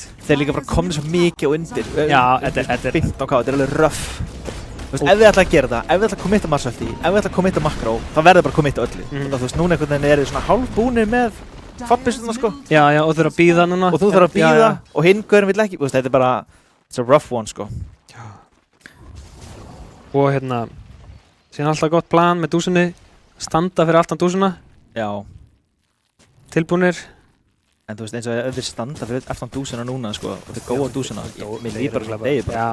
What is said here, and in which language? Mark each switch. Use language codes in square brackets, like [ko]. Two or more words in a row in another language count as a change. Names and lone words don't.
[is] Þeir líka bara komið svo mikið á undir. Já, þetta er 15k, þetta er alveg rough. Þú veist, ef þið ætla að gera þetta, ef þið ætla að committa Marshalti, ef þið ætla að committa Makro, þá verður bara að committa öllu. Þú veist, núna einhvern veginn er þið svona hálfbúnir með fabbissuna, sko. Já, og þú þurfa að bíða núna. Og þú þurfa að bíða og hinn gaurinn vill ekki. Þú veist, þetta er bara, [en] it's a rough one, [is] sko. Já. Og hérna, síðan alltaf gott plan með dúsunni, standa fyrir aftan dúsuna. Já. Tilbúnir. En þú veist, eins og ef þeir standa fyrir aftan dúsuna núna, sko, og þeir góða dúsuna, mér líður bara degið bara.